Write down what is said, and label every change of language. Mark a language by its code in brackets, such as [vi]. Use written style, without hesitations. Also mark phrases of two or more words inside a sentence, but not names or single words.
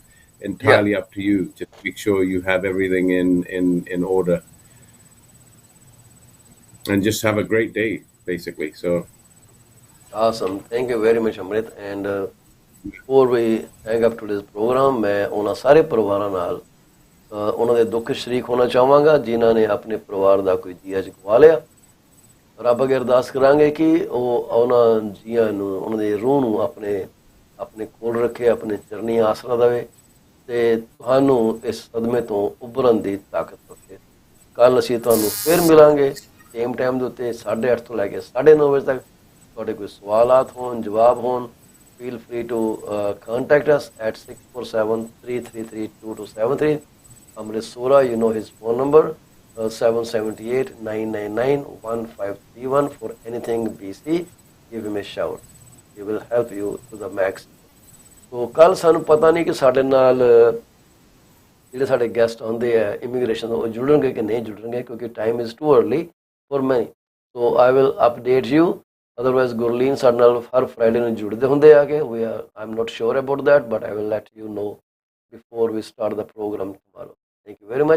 [en] Yeah, entirely up to you. Just make sure you have everything in order, and just have a great day, basically. So awesome. Thank you very much, Amrit. And before we hang up today's program, [pa] ਮੈਂ ਉਹਨਾਂ ਸਾਰੇ ਪਰਿਵਾਰਾਂ ਨਾਲ ਉਹਨਾਂ ਦੇ ਦੁੱਖ ਸ਼ਰੀਕ ਹੋਣਾ ਚਾਹਾਂਗਾ ਜਿਨ੍ਹਾਂ ਨੇ ਆਪਣੇ ਪਰਿਵਾਰ ਦਾ ਕੋਈ ਜੀਆ ਗਵਾ ਲਿਆ। ਰੱਬ ਅੱਗੇ ਅਰਦਾਸ ਕਰਾਂਗੇ ਕਿ ਉਹ ਉਹਨਾਂ ਜੀਆਂ ਨੂੰ ਉਹਨਾਂ ਦੇ ਰੂਹ ਨੂੰ ਆਪਣੇ ਆਪਣੇ ਕੋਲ ਰੱਖੇ, ਆਪਣੇ ਚਰਨੀ ਆਸਰਾ ਦੇਵੇ ਤੇ ਤੁਹਾਨੂੰ ਇਸ ਸਦਮੇ ਤੋਂ ਉੱਭਰਨ ਦੀ ਤਾਕਤ ਬਖਸ਼ੇ। ਕੱਲ ਅਸੀਂ ਤੁਹਾਨੂੰ ਫਿਰ ਮਿਲਾਂਗੇ [en] same time [pa] ਦੇ ਉੱਤੇ 8:30 ਤੋਂ ਲੈ ਕੇ 9:30 ਵਜੇ ਤੱਕ। ਤੁਹਾਡੇ ਕੋਈ ਸਵਾਲਾਤ ਹੋਣ, ਜਵਾਬ ਹੋਣ, [en] feel free to contact us at 647-333-2273. Amrit Sura, you know his phone number, 778 999 For anything BC, give him a shout. He will help you to the max. [pa] So ਕੱਲ ਸਾਨੂੰ ਪਤਾ ਨਹੀਂ ਕਿ ਸਾਡੇ ਨਾਲ ਜਿਹੜੇ ਸਾਡੇ ਗੈਸਟ ਆਉਂਦੇ ਆ ਇਮੀਗ੍ਰੇਸ਼ਨ ਉਹ ਜੁੜਨਗੇ ਕਿ ਨਹੀਂ ਜੁੜਨਗੇ ਕਿਉਂਕਿ [en] time is too early for me. so I will update you. [pa] ਅਦਰਵਾਈਜ਼ ਗੁਰਲੀਨ ਸਾਡੇ ਨਾਲ ਹਰ ਫਰਾਈਡੇ ਨੂੰ ਜੁੜਦੇ ਹੁੰਦੇ ਆ ਕਿ [en] I am not sure about that but I will let you know before we start the program tomorrow. Thank you very much.